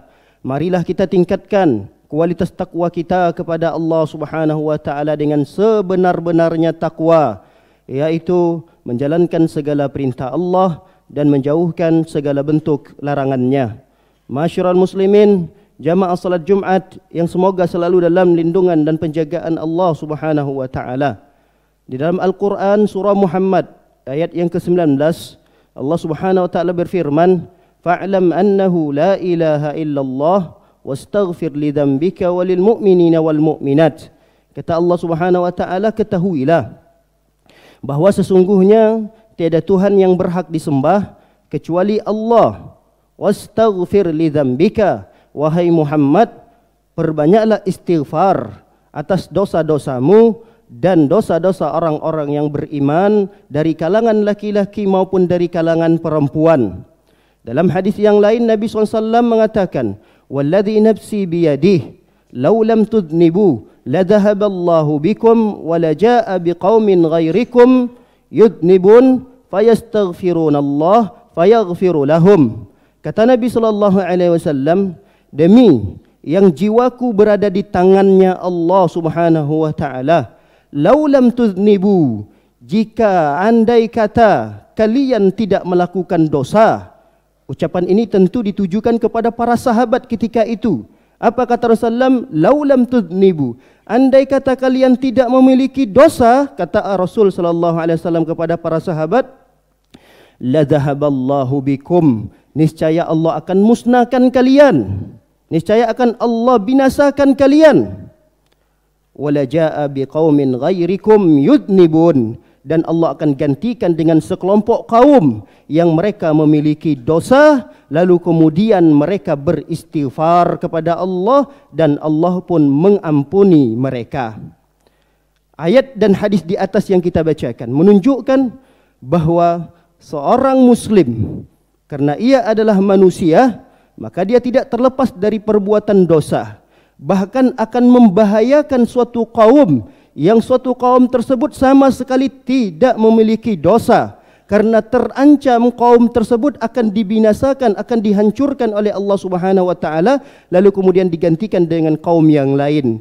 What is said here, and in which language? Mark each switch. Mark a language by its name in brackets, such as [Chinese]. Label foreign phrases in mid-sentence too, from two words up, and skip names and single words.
[Indonesian] Marilah kita tingkatkan kualitas takwa kita kepada Allah [Arabic] سبحانه وتعالى [Indonesian] dengan sebenar-benarnya takwa, yaitu menjalankan segala perintah Allah dan menjauhkan segala bentuk larangannya. [Arabic] معاشر المسلمين, [Indonesian] jamaah salat Jumat yang semoga selalu dalam lindungan dan penjagaan Allah [Arabic] سبحانه وتعالى. [Indonesian] Di dalam Al-Qur'an surah Muhammad ayat yang ke-19, Allah [Arabic] سبحانه وتعالى [Indonesian] berfirman, [Arabic] فاعلم أنه لا إله إلا الله واستغفر لذنبك وللمؤمنين والمؤمنات. [Indonesian] Kata Allah [Arabic] سبحانه وتعالى, [Indonesian] ketahuilah bahawa sesungguhnya tiada Tuhan yang berhak disembah kecuali Allah. [Arabic] واستغفر لذنبك, [Indonesian] wahai Muhammad, perbanyaklah istighfar atas dosa-dosamu dan dosa-dosa orang-orang yang beriman dari kalangan laki-laki maupun dari kalangan perempuan. Dalam hadis yang lain Nabi SAW mengatakan, [Arabic] والذي نفسي بيده لو لم تذنبوا لذهب الله بكم ولجاء بقوم غيركم يذنبون فيستغفرون الله فيغفر لهم. [Indonesian] Kata Nabi SAW, demi yang jiwaku berada di tangannya Allah [Arabic] سبحانه وتعالى, لو لم تذنبوا, [Indonesian] jika andai kata kalian tidak melakukan dosa. Ucapan ini tentu ditujukan kepada para sahabat ketika itu. Apa kata Rasulullah? [Arabic] لو لم تذنبوا, [Indonesian] andai kata kalian tidak memiliki dosa, kata Rasul [Arabic] صلى الله عليه وسلم [Indonesian] kepada para sahabat, [Arabic] لذهب الله بكم, [Indonesian] niscaya Allah akan musnahkan kalian, niscaya akan Allah binasakan kalian. [Arabic] ولجاء بقوم غيركم يذنبون, [Indonesian] dan Allah akan gantikan dengan sekelompok kaum yang mereka memiliki dosa, lalu kemudian mereka beristighfar kepada Allah dan Allah pun mengampuni mereka. Ayat dan hadis di atas yang kita bacakan menunjukkan bahawa seorang muslim, karena ia adalah manusia, maka dia tidak terlepas dari perbuatan dosa, bahkan akan membahayakan suatu kaum yang suatu kaum tersebut sama sekali tidak memiliki dosa, karena terancam kaum tersebut akan dibinasakan, akan dihancurkan oleh Allah [Arabic] سبحانه وتعالى, [Indonesian] lalu kemudian digantikan dengan kaum yang lain.